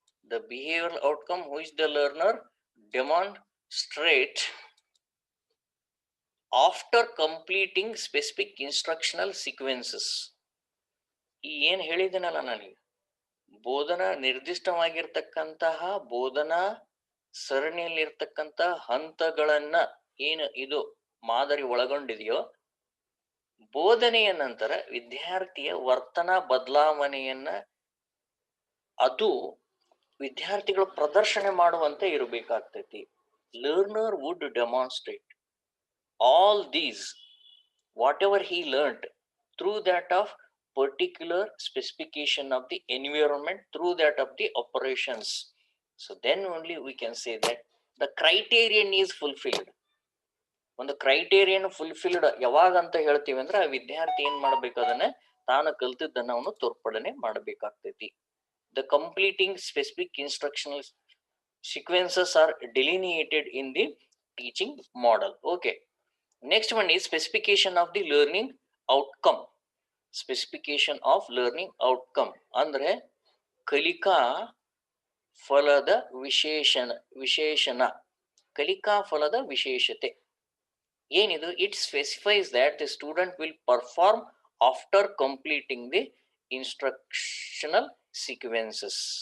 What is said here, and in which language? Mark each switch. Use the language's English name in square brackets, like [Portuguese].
[English] The behavioral outcome which the learner demonstrate after completing specific instructional sequences. [Kannada] ಏನ್ ಹೇಳಿದನಲ್ಲ ನನಗೆ, ಬೋಧನಾ ನಿರ್ದಿಷ್ಟವಾಗಿರ್ತಕ್ಕಂತಹ ಬೋಧನಾ ಸರಣಿಯಲ್ಲಿರ್ತಕ್ಕಂಥ ಹಂತಗಳನ್ನ ಏನು ಇದು ಮಾದರಿ ಒಳಗೊಂಡಿದೆಯೋ, ಬೋಧನೆಯ ನಂತರ ವಿದ್ಯಾರ್ಥಿಯ ವರ್ತನಾ ಬದಲಾವಣೆಯನ್ನ ಅದು ವಿದ್ಯಾರ್ಥಿಗಳು ಪ್ರದರ್ಶನ ಮಾಡುವಂತೆ ಇರಬೇಕಾಗ್ತೈತಿ. [English] Learner would demonstrate all these whatever he learned through that of particular specification of the environment, through that of the operations. So then only we can say that the criterion is fulfilled. [Kannada] ಒಂದು criterion fulfilled ಯಾವಾಗ ಅಂತ ಹೇಳ್ತೀವಿ ಅಂದ್ರೆ ಆ ವಿದ್ಯಾರ್ಥಿ ಏನ್ ಮಾಡ್ಬೇಕು, ಅದನ್ನ ತಾನು ಕಲ್ತಿದ್ದನ್ನ ಅವನು ತೋರ್ಪಡನೆ ಮಾಡಬೇಕಾಗ್ತೈತಿ. [English] The completing specific instructional sequences are delineated in the teaching model. Okay, next one is specification of the learning outcome. Specification of learning outcome [Kannada] ಅಂದ್ರೆ ಕಲಿಕಾ ಫಲದ ವಿಶೇಷಣ, ಕಲಿಕಾ ಫಲದ ವಿಶೇಷತೆ ಏನಿದು? [English] It specifies that the student will perform after completing the instructional sequences.